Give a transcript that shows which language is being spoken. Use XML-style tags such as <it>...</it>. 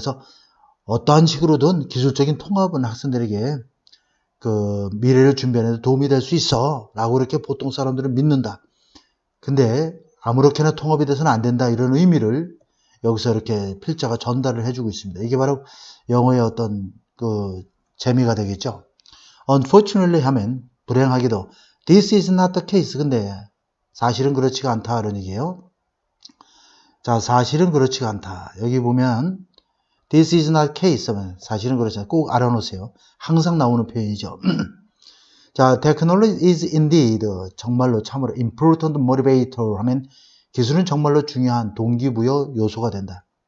<ko>그래서 어떠한 식으로든 기술적인 통합은 학생들에게 그 미래를 준비하는 데 도움이 될 수 있어 라고 이렇게 보통 사람들은 믿는다. 근데 아무렇게나 통합이 돼서는 안 된다 이런 의미를 여기서 이렇게 필자가 전달을 해주고 있습니다. 이게 바로 영어의 어떤 그 재미가 되겠죠.</ko> <en>Unfortunately</en> <ko>하면 불행하게도</ko> <en>This is not the case.</en> <ko>근데 사실은 그렇지가 않다 이런 얘기예요. 자, 사실은 그렇지가 않다. 여기 보면</ko> <en>This is not case</en> <ko>하면 사실은 그렇지 않다. 꼭 알아놓으세요. 항상 나오는 표현이죠. 자,</ko> <en>Technology is indeed</en> <ko>정말로 참으로</ko> <en>important motivator</en> <ko>하면 기술은 정말로 중요한 동기부여 요소가 된다.</ko>